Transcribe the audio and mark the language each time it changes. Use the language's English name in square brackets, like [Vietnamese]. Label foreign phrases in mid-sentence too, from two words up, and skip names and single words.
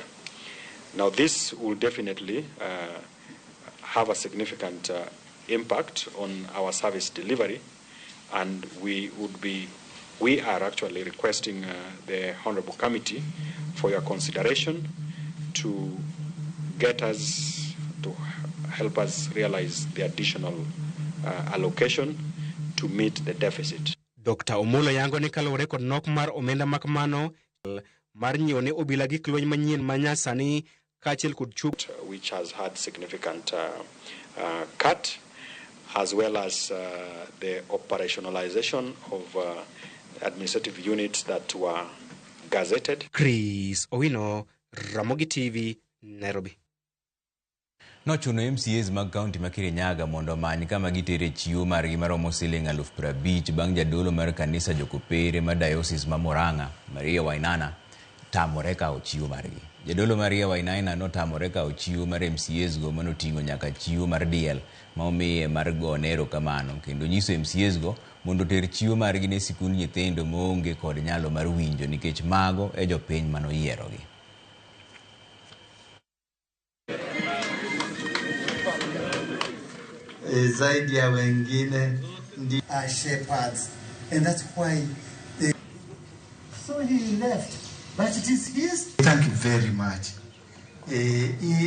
[English] Now this will definitely have a significant impact on our service delivery, and we are actually requesting the Honorable Committee for your consideration to get us, to help us realize the additional allocation to meet the deficit. [Luo (Kenya and Tanzania)] Dr. Omolo yango ni kalore kod nok mar omenda makmano mar nyiewo ne obila gik lweny manyien manyasani kaachiel kod [English] which has had significant cut, as well as the operationalization of administrative units that were gazetted. Chris Owino, Ramogi TV, Nairobi. [Luo (Kenya and Tanzania)] Nochuno MCAs mag kaunti ma Kirinyaga mondo omany kama gitere chiwo margi maromo siling 50,000 bang' jadolo mar kanisa jokopere ma diocese ma Murang'a, Maria Wainana, tamore kawo chiwo margi. Jadolo Maria Wainana notamore kawo chiwo mar MCAs go manoting'o nyaka chiwo mar diel ma omiye mar gone erokamano, kendo nyiso MCAs go mondo ter chiwo margi ne sikund nyithindo maonge kod nyalo mar winjo nikech mago e jopiny manoyierogi. [Swahili] Zaidi ya wengine [English] are shepherds, and that's why so he left, but it is his. Thank you very much.